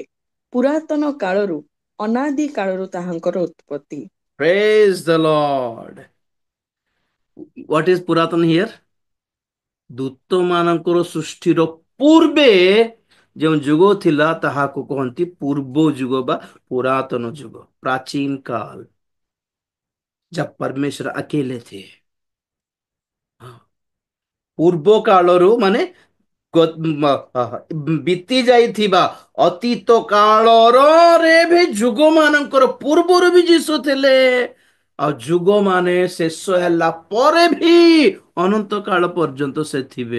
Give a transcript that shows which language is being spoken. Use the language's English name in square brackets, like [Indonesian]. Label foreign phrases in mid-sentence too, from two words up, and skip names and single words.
[Odia] ପୁରାତନ କାଳରୁ, ଅନାଦି କାଳରୁ ତାହାଙ୍କର ଉତ୍ପତ୍ତି। [English] Praise the Lord. What is ପୁରାତନ here? [Odia] ଦୂତ ମାନଙ୍କର ସୃଷ୍ଟିର ପୂର୍ବେ ଯେଉଁ ଯୁଗ ଥିଲା ତାହାକୁ କହନ୍ତି ପୂର୍ବ ଯୁଗ ବା पुरातन ଯୁଗ, [Hindi] प्राचीन काल, जब परमेश्वर अकेले थे। [Odia] ପୂର୍ବ କାଳରୁ ମାନେ ବିତି ଯାଇଥିବା ଅତୀତ କାଳରରେ ବି ଯୁଗ ମାନଙ୍କର ପୂର୍ବରୁ ବି ଯୀଶୁ ଥିଲେ। ଆଉ ଯୁଗ ମାନେ ଶେଷ ହେଲା ପରେ ବି ଅନନ୍ତ କାଳ ପର୍ଯ୍ୟନ୍ତ ସେ ଥିବେ।